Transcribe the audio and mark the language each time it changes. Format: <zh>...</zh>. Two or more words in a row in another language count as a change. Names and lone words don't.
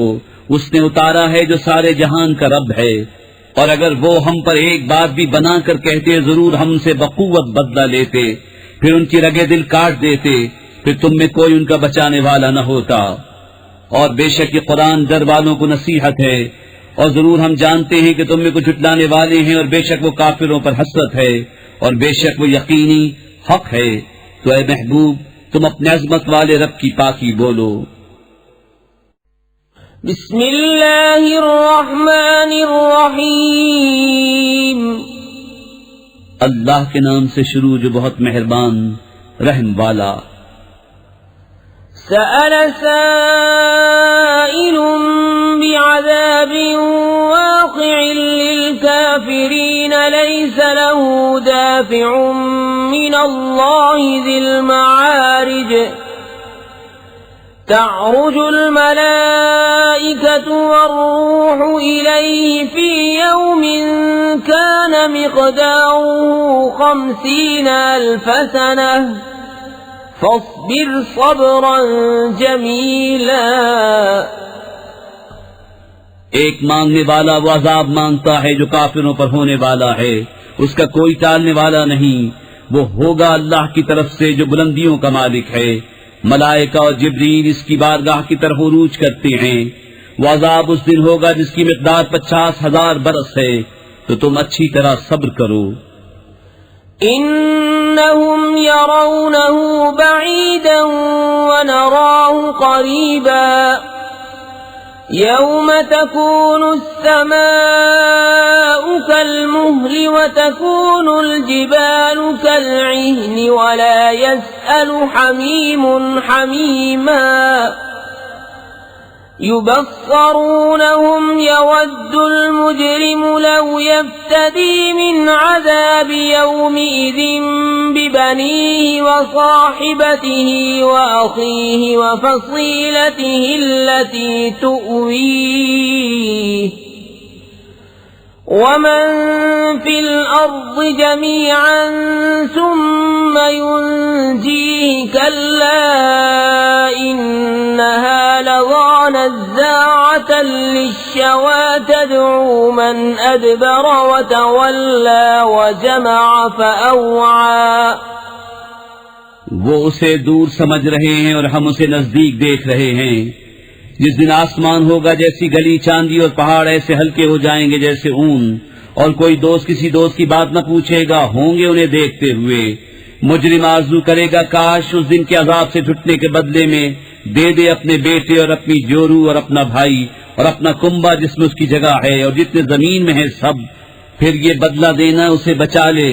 <hi>उसने उतारा है जो सारे जहान का रब है, और अगर वो हम पर एक बात भी बनाकर कहते जरूर हमसे बकुवत बदला लेते, फिर उनकी रगे दिल काट देते, फिर तुम में कोई उनका बचाने वाला न होता। और बेशक ये कुरान डर वालों को नसीहत है, और जरूर हम जानते हैं कि तुम में कुछ झुटलाने वाले हैं, और बेशक वो काफिरों पर हसरत है, और बेशक वो यकीनी हक है। तो ऐ महबूब, तुम अपने अजमत वाले रब की पाकी बोलो।</hi> <ar>بسم الله الرحمن الرحيم.</ar> <hi>अल्लाह के नाम से शुरू जो बहुत मेहरबान रहम वाला।</hi> <ar>سأل سائل بعذاب واقع للكافرين ليس له دافع من الله ذي المعارج تعرج الملائكة والروح إليه في يوم كان مقداره 50 ألف سنة فاصبر صبرا جميلا.</ar> <hi>एक मांगने वाला वो अजाब मांगता है जो काफिरों पर होने वाला है, उसका कोई टालने वाला नहीं। वो होगा अल्लाह की तरफ से जो बुलंदियों का मालिक है। मलाइका और जिब्रील इसकी बारगाह की तरफ उरूज करते हैं। वो अजाब उस दिन होगा जिसकी मिक़दार 50,000 बरस है। तो तुम अच्छी तरह सब्र करो।</hi> <ar>إنهم يرونه بعيدا ونراه قريبا يوم تكون السماء كالمهل وتكون الجبال كالعهن ولا يسأل حميم حميما يبصرونهم يود المجرم لو يفتدي من عذاب يومئذ ببنيه وصاحبته وأخيه وفصيلته التي تؤويه ومن في الأرض جميعا ثم ينجيه كلا إنها لظى نزاعة للشوى تدعو من أدبر وتولى وجمع فأوعى.</ar> <hi>वो उसे दूर समझ रहे हैं और हम उसे नजदीक देख रहे हैं। जिस दिन आसमान होगा जैसी गली चांदी और पहाड़ ऐसे हल्के हो जाएंगे जैसे ऊन, और कोई दोस्त किसी दोस्त की बात न पूछेगा, होंगे उन्हें देखते हुए। मुजरिम आरज़ू करेगा काश उस दिन के अजाब से छुटने के बदले में दे दे अपने बेटे और अपनी जोरू और अपना भाई और अपना कुंबा जिसमें उसकी जगह है और जितने जमीन में है सब, फिर ये बदला देना उसे बचा ले।</hi>